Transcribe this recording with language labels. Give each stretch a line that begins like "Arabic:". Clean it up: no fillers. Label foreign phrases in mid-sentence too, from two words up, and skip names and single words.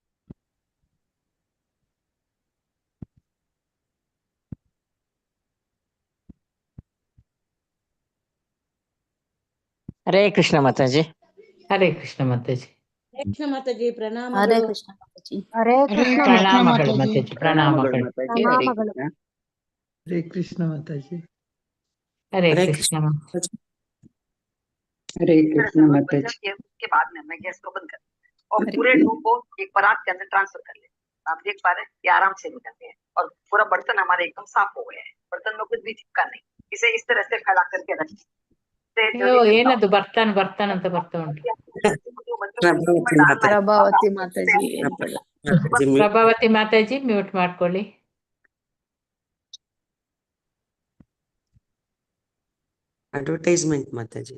Kannada: ಹರೇ ಕೃಷ್ಣ ಮಾತಾಜಿ. ಹರೇ ಕೃಷ್ಣ ಮಾತಾಜಿ. ಕೃಷ್ಣ ಮಾತಾಜಿ ಹರೇ ಪ್ರಣಾಮಗಳು. ಕೃಷ್ಣ ಮಾತಾಜಿ. ಹರೇ ಕೃಷ್ಣ ಪ್ರಣಾಮಗಳು ಮಾತಾಜಿ. ಮಾತಾಜಿ, ಪ್ರಣಾಮಗಳು. ಪ್ರಣಾಮಗಳು.
Hindi: हरे कृष्ण माता जी।
Kannada: ಹರೇ ಹರೇ ಕೃಷ್ಣ ಮಾತಾಜಿ.
Hindi: हरे कृष्ण माता जी। के बाद में मैं गैस को बंद कर और पूरे डो को एक परात के अंदर ट्रांसफर कर ले। आप देख पा रहे हैं ये आराम से निकलते हैं और पूरा बर्तन हमारे एकदम साफ हो गया है। बर्तन में कुछ भी चिपका नहीं। इसे इस तरह से फैला करके रखें।
Kannada: ಅಯ್ಯೋ, ಏನದು ಬರ್ತಾನಂತ ಬರ್ತಾ ಉಂಟು. ಪ್ರಭಾವತಿ ಮಾತಾಜಿ. ಪ್ರಭಾವತಿ ಮಾತಾಜಿ ಮ್ಯೂಟ್ ಮಾಡ್ಕೊಳ್ಳಿ. ಅಡ್ವರ್ಟೈಸ್ಮೆಂಟ್ ಮಾತಾಜಿ.